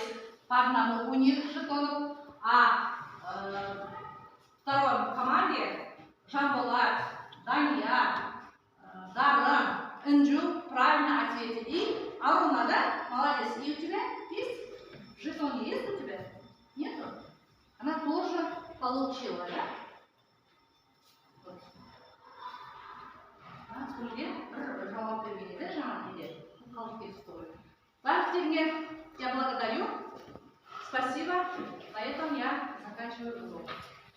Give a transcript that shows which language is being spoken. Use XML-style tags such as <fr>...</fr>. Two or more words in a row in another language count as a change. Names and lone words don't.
<ru>По одному у них жетонов. А второй команде Жанболат, Дания, Дарын, Инджу правильно ответили. И Аруна, да? Молодец. И у тебя есть? Жетон есть у тебя? Нету? Она тоже получила, да? Вот.</ru> <kk>Жауап бермейді, жаңа неде, қалып кетіп қойды.</kk> <ru>Барлықтарыңа я благодарю. Спасибо. На этом я заканчиваю урок.</ru>